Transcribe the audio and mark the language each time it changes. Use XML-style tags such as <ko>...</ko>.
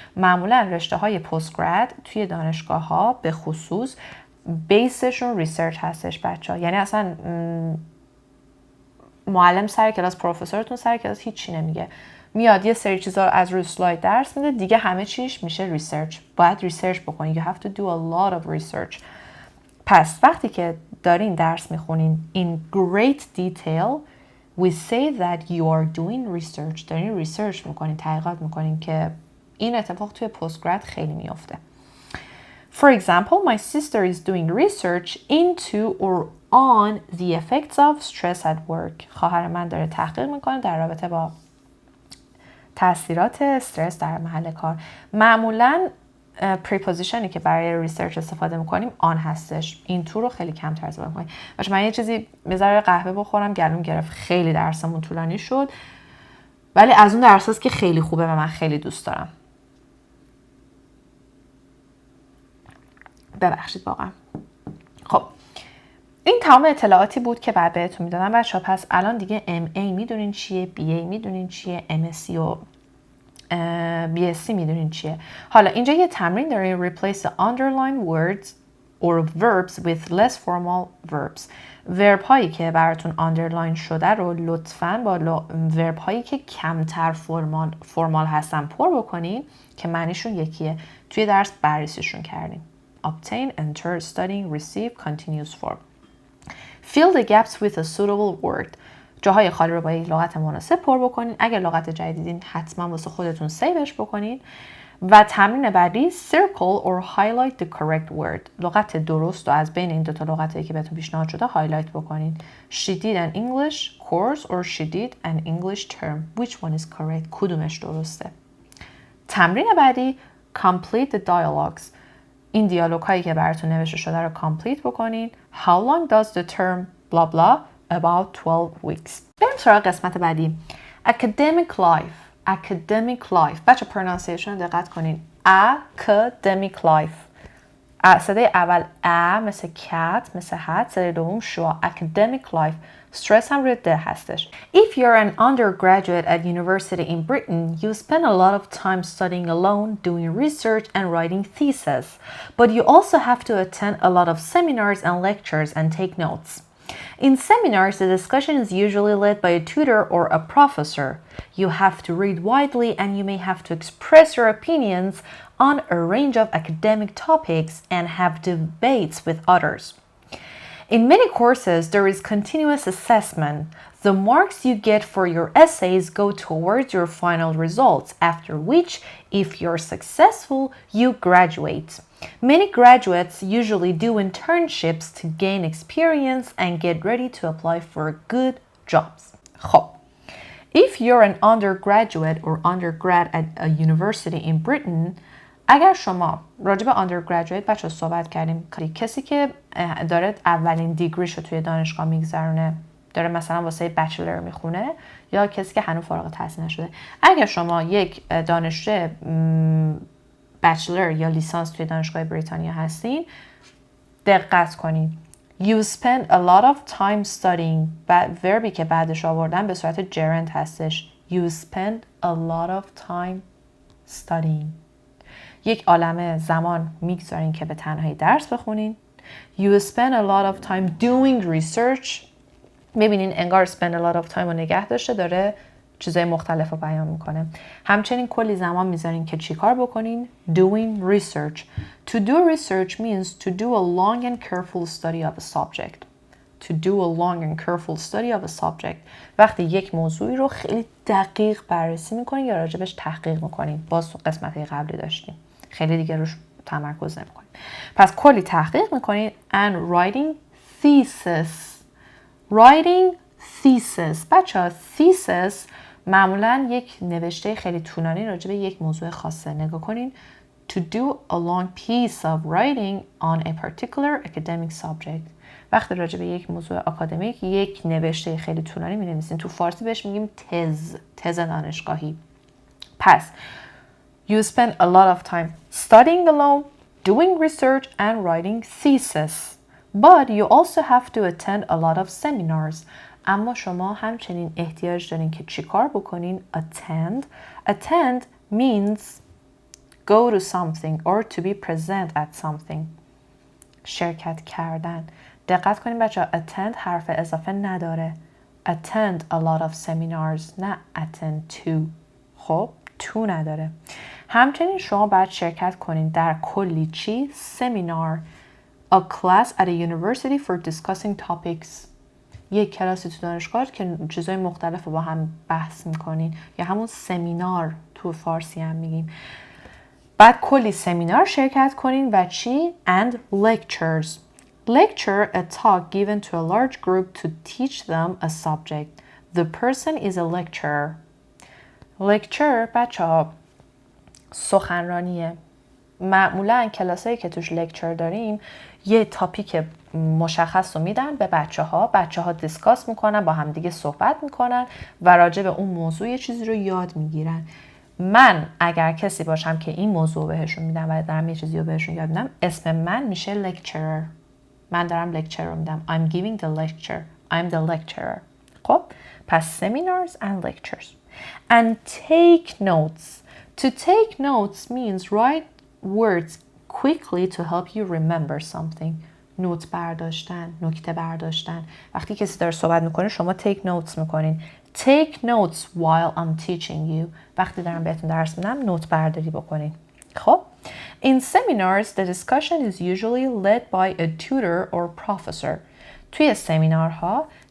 <fa>معمولا رشته های پستگراد توی دانشگاه ها به خصوص بیسشون ریسرچ هستش بچه ها. یعنی اصلا معلم سر کلاس، پروفسورتون سر کلاس هیچی نمیگه، میاد یه سری چیزا از روی اسلاید درس میده دیگه، همه چیش میشه ریسرچ. باید ریسرچ بکنید.</fa> <en>You have to do a lot of research.</en> <fa>پس وقتی که دارین درس میخونین</fa> <en>in great detail we say that you are doing research.</en> <fa>دارین ریسرچ میکنین، تحقیقات میکنین که این اتفاق توی پستگراد خیلی میفته.</fa> <en>For example, my sister is doing research into or on the effects of stress at work.</en> <fa>خواهر من داره تحقیق میکنه در رابطه با تاثیرات استرس در محل کار. معمولاً پریپوزیشنی که برای ریسرچ استفاده میکنیم آن هستش. این تو رو خیلی کمتر استفاده میکنیم. باشه من یه چیزی بذاره قهوه بخورم، گلوم گرفت. خیلی درسمون طولانی شد ولی از اون درساست که خیلی خوبه و من خیلی دوست دارم. ببخشید واقعا. خب این تمام اطلاعاتی بود که بعد بهتون میدادم بچه‌ها. پس الان دیگه MA میدونین چیه، BA میدونین چیه، MSc و BSc میدونین چیه. حالا اینجا یه تمرین داریم</fa> <en>replace the underlined words or verbs with less formal verbs.</en> <fa>ورب هایی که براتون underline شده رو لطفاً با ورب هایی که کمتر فرمال هستن پر بکنین که معنیشون یکیه. توی درس بررسیشون کردیم.</fa> <en>Obtain, enter, studying, receive, continuous form. Fill the gaps with a suitable word.</en> <fa>جاهای خالی رو با یک لغت مناسب پر بکنین. اگر لغت جدیدین حتما واسه خودتون سیوش بکنین. و تمرین بعدی</fa> <en>circle or highlight the correct word.</en> <fa>لغت درست رو از بین این دو تا لغتی که بهتون پیشنهاد شده هایلایت بکنین.</fa> <en>She did an English course or she did an English term. Which one is correct?</en> <fa>کدومش درسته؟ تمرین بعدی</fa> <en>complete the dialogues.</en> <fa>این دیالوگ هایی که براتون نوشته شده رو کامپلیت بکنین.</fa> <en>How long does the term blah blah about 12 weeks.</en> <fa>بریم سراغ قسمت بعدی.</fa> <en>Academic life. Academic life.</en> <fa>بچه پرونانسیشن دقت کنین.</fa> <en>Academic life.</en> <fa>صدای اول مثل cat مثل hat. صدای دوم شو.</fa> <en>Academic life.</en> <fa>استرس هم روی ده هستش.</fa> <en>If you're an undergraduate at university in Britain, you spend a lot of time studying alone, doing research and writing theses. But you also have to attend a lot of seminars and lectures and take notes. In seminars, the discussion is usually led by a tutor or a professor. You have to read widely and you may have to express your opinions on a range of academic topics and have debates with others. In many courses, there is continuous assessment. The marks you get for your essays go towards your final results, after which, if you're successful, you graduate. Many graduates usually do internships to gain experience and get ready to apply for good jobs.</en> <fa>خب.</fa> <en>If you're an undergraduate or undergrad at a university in Britain,</en> <fa>اگر شما راجع به undergraduate بچه صحبت کردیم، کسی که داره اولین دیگریش رو توی دانشگاه میگذرونه، داره مثلا واسه بچلر میخونه، یا کسی که هنوز فارغ التحصیل نشده. اگر شما یک دانشجو بچلر یا لیسانس توی دانشگاه بریتانیا هستین، دقت کنین.</fa> <en>You spend a lot of time studying.</en> <fa>وربی که بعدش آوردن به صورت gerund هستش.</fa> <en>You spend a lot of time studying.</en> <fa>یک عالمه زمان میگذارین که به تنهایی درس بخونین.</fa> <en>You spend a lot of time doing research.</en> <fa>میبینین انگار spend a lot of time رو نگه داشته، داره چیزای مختلف رو بیان میکنه. همچنین کلی زمان میذارین که چی کار بکنین؟</fa> <en>Doing research. To do research means to do a long and careful study of a subject. To do a long and careful study of a subject.</en> <fa>وقتی یک موضوعی رو خیلی دقیق بررسی میکنین یا راجبش تحقیق میکنین. باز قسمت قبلی داشتیم. خیلی دیگه روش تمرکز نمیکنین. پس کلی تحقیق میکنین.</fa> <en>And writing thesis.</en> <fa>Writing thesis. بچه thesis معمولا یک نوشته خیلی طولانی راجع به یک موضوع خاصه. نگاه کنین.</fa> <en>To do a long piece of writing on a particular academic subject.</en> <fa>وقتی راجع به یک موضوع آکادمیک یک نوشته خیلی طولانی می‌نویسین. تو فارسی بهش میگیم تز دانشگاهی.</fa> <en>پس you spend a lot of time studying alone, doing research and writing thesis. But you also have to attend a lot of seminars.</en> <fa>اما شما همچنین احتیاج دارین که چیکار بکنین؟</fa> <en>Attend means go to something or to be present at something.</en> <fa>شرکت کردن. دقت کنین بچه ها، attend حرف اضافه نداره.</fa> <en>Attend a lot of seminars، نه attend to.</en> <fa>خب to نداره. همچنین شما باید شرکت کنین در کلی چی؟ Seminar.</fa> <en>A class at a university for discussing topics.</en> <fa>یک کلاسی تو دانشگاه که چیزای مختلف رو با هم بحث میکنین، یا همون سمینار تو فارسی هم میگیم. بعد کلی سمینار شرکت کنین و چی؟</fa> <en>And lectures. Lecture, a talk given to a large group to teach them a subject. The person is a lecturer.</en> <fa>Lecture بچه ها سخنرانیه. معمولا کلاسایی که توش لکچر داریم یه تاپیک مشخص رو میدن به بچه ها دیسکاس میکنن، با هم دیگه صحبت میکنن و راجع به اون موضوع یه چیزی رو یاد میگیرن. من اگر کسی باشم که این موضوع بهشون میدم و دارم یه چیزی رو بهشون یاد میدم، اسم من میشه lecturer. من دارم لکچر رو میدم.</fa> <en>I'm giving the lecture. I'm the lecturer. خب پس seminars and lectures. And take notes. To take notes means write words quickly to help you remember something.</en> <fa>نوت برداشتن، نکته برداشتن. وقتی کسی داره صحبت میکنه شما take notes میکنین.</fa> <en>Take notes while I'm teaching you.</en> <fa>وقتی دارم بهتون درس میدم نوت برداری بکنین.</fa> <en>خب In seminars, the discussion is usually led by a tutor or professor.</en> <fa>توی سمینارها</fa>